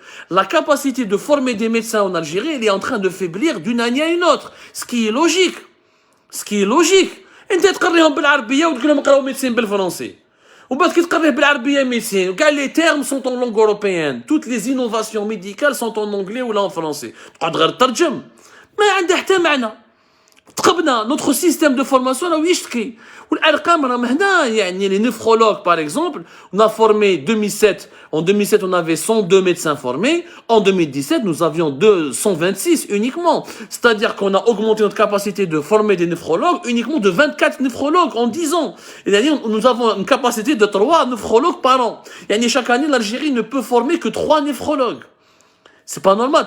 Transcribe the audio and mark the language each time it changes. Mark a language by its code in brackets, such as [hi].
[fr] La capacité de former des médecins en Algérie, elle est en train de faiblir d'une année à une autre. Ce qui est logique. Ce qui est logique. [ar] انت تقريهم بالعربيه وتقول لهم قراو médecine بالفرنسي. وبعد كي تقريه بالعربيه médecine, وكاع [fr] les termes sont en langue européenne. Toutes les innovations médicales sont en anglais ou en français. [ar] تقعد غير ترجم. ما عنده حتى معنى. تقبنا [fr] notre système de formation [ar] راهو يشتكي والارقام راهم هنا. [fr] يعني les néphrologues par exemple, on a formé 2007. En 2007 on avait 102 médecins formés. En 2017 nous avions 126 uniquement. C'est-à-dire qu'on a augmenté notre capacité de former des néphrologues uniquement de 24 néphrologues en 10 ans. C'est-à-dire nous avons une capacité de 3 néphrologues par an. يعني chaque année l'Algérie ne peut former que 3 néphrologues. C'est pas normal.